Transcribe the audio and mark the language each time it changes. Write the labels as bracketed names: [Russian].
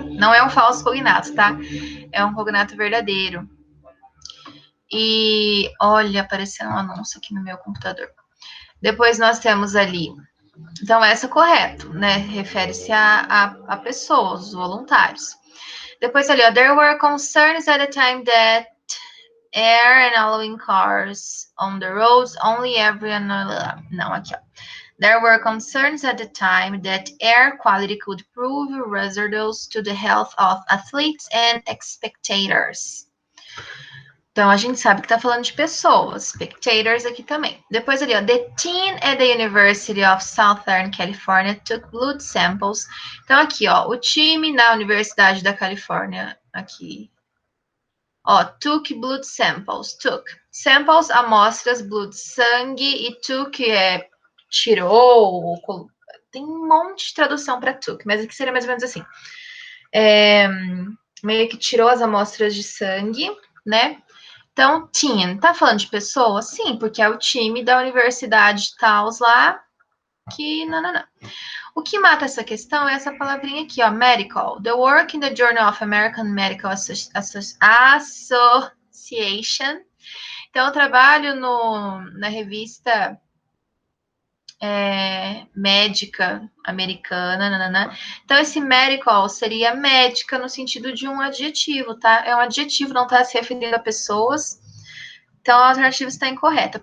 [Portuguese] Não é um falso cognato, tá? É um cognato verdadeiro. E, olha, apareceu um anúncio aqui no meu computador. Depois nós temos ali. Então, essa é correto, né? Refere-se a pessoas, os voluntários. Depois ali, ó, [English] there were concerns at the time that air and allowing cars on the roads only every another. [Portuguese] Não, aqui, ó. [English] There were concerns at the time that air quality could prove hazardous to the health of athletes and spectators. [Portuguese] Então, a gente sabe que tá falando de pessoas, spectators aqui também. Depois ali, ó, [English] the team at the University of Southern California took blood samples. [Portuguese] Então, aqui, ó, o time na Universidade da Califórnia, aqui, ó, [English] took blood samples, took. [Portuguese] Samples, amostras, blood, sangue, e took é tirou, tem um monte de tradução para took, mas aqui seria mais ou menos assim. Meio que tirou as amostras de sangue, né? Então, team, tá falando de pessoa? Sim, porque é o time da universidade Taos lá, que não. O que mata essa questão é essa palavrinha aqui, ó, medical. [English] The work in the Journal of American Medical Association. [Portuguese] Então, eu trabalho na revista médica americana, Então, esse medical seria médica no sentido de um adjetivo, tá? É um adjetivo, não está se referindo a pessoas. Então, a alternativa está incorreta.